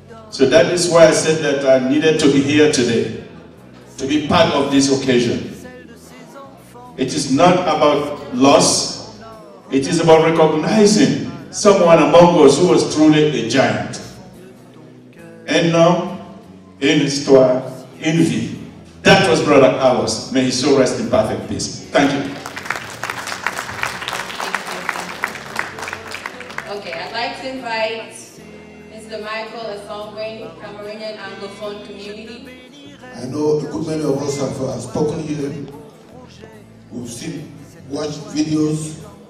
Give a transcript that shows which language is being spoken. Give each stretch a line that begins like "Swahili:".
English: So that is why I said that I needed to be here today, to be part of this occasion. It is not about loss, it is about recognizing someone among us who was truly a giant.
French: Un homme, une histoire, une vie.
English: That was Brother Carlos. May his soul rest in perfect peace. Thank you. Okay, I'd like to invite Mr. Michael Asongwen, Cameroonian Anglophone community. I know a good many of us have spoken here. We've seen, watched videos.